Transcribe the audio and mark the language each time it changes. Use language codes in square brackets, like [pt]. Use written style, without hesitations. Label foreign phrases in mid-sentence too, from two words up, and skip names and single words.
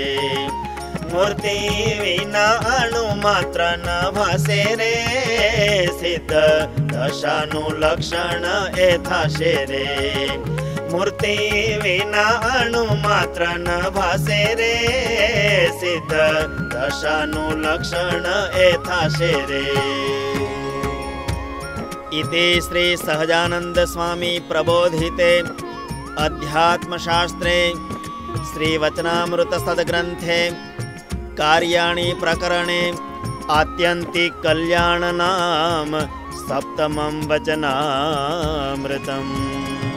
[gu] મૂર્તિ વિના અણુ માત્ર ન ભાસે રે, સિદ્ધ દશાનું લક્ષણ એ થશે રે. મૂર્તિ વિના અણુ માત્ર ન ભાસે રે, સિદ્ધ દશાનું લક્ષણ એ થશે રે. [sa] इति श्री सहजानंद स्वामी प्रबोधिते अध्यात्मशास्त्रे श्री वचनामृत सद्ग्रंथे कार्याणि प्रकरणे आत्यंतिक कल्याण नाम सप्तमं वचनामृतम्.